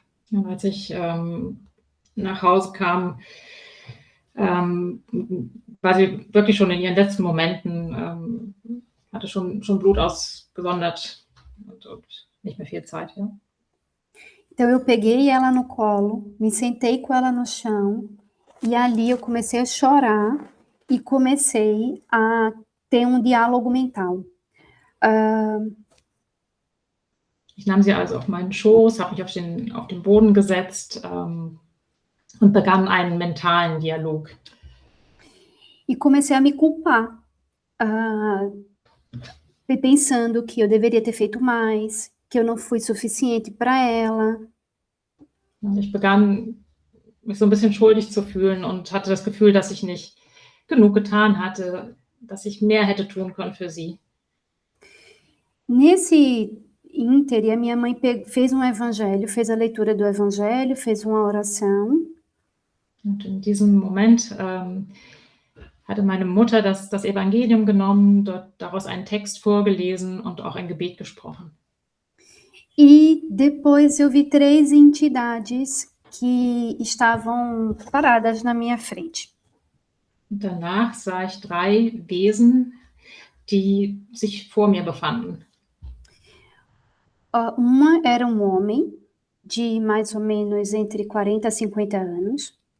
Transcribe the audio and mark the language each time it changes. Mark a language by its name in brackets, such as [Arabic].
[German] Und als ich nach Hause kam, war sie wirklich schon in ihren letzten Momenten, hatte schon Blut ausgesondert und nicht mehr viel Zeit, ja. [Portuguese] Então eu peguei ela no colo, me sentei com ela no chão E ali eu comecei a chorar e comecei a ter um diálogo mental. [German] Ich nahm sie also auf meinen Schoß, habe mich auf den Boden gesetzt und begann einen mentalen Dialog. [Portuguese] E comecei a me culpar, pensando que eu deveria ter feito mais, que eu não fui suficiente para ela. [German] Und ich begann, mich so ein bisschen schuldig zu fühlen und hatte das Gefühl, dass ich nicht genug getan hatte, dass ich mehr hätte tun können für sie. [Portuguese] Nesse ínterim, a minha mãe fez um evangelho, fez a leitura do evangelho, fez uma oração. [German] Und in diesem Moment hatte meine Mutter das Evangelium genommen, daraus einen Text vorgelesen und auch ein Gebet gesprochen. [Portuguese] E depois eu vi 3 entidades que estavam paradas na minha frente. [German] Und danach sah ich 3 Wesen, die sich vor mir befanden. [Portuguese] Uma era um homem de mais ou menos entre 40 a 50 anos.